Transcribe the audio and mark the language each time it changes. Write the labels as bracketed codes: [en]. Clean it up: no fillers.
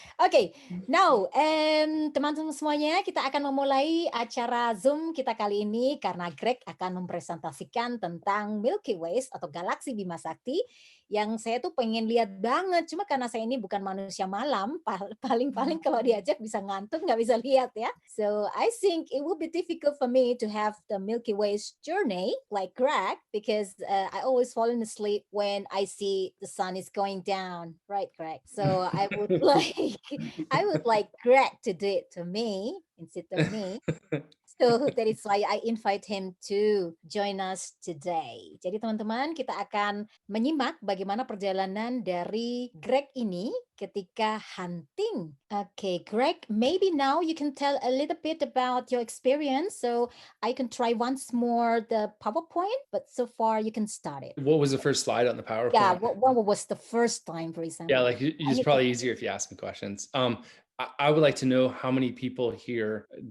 [id] Okay, now teman-teman semuanya, kita akan memulai acara Zoom kita kali ini karena Greg akan mempresentasikan tentang Milky Ways atau galaksi Bima Sakti yang saya tuh pengen lihat banget. Cuma karena saya ini bukan manusia malam, paling-paling kalau diajak bisa ngantuk, nggak bisa lihat ya. [en] So I think it will be difficult for me to have the Milky Ways journey like Greg because I always fall asleep when I see the sun is going down, right, Greg? So I would like Greg to do it to me instead of me. So that is why I invite him to join us today. [id] Jadi teman-teman, kita akan menyimak bagaimana perjalanan dari Greg ini ketika hunting. [en] Okay, Greg, maybe now you can tell a little bit about your experience. So I can try once more the PowerPoint, but so far you can start it. What was the first slide on the PowerPoint? Yeah, what was the first time, for example? Yeah, like it's probably easier if you ask me questions. I would like to know how many people here.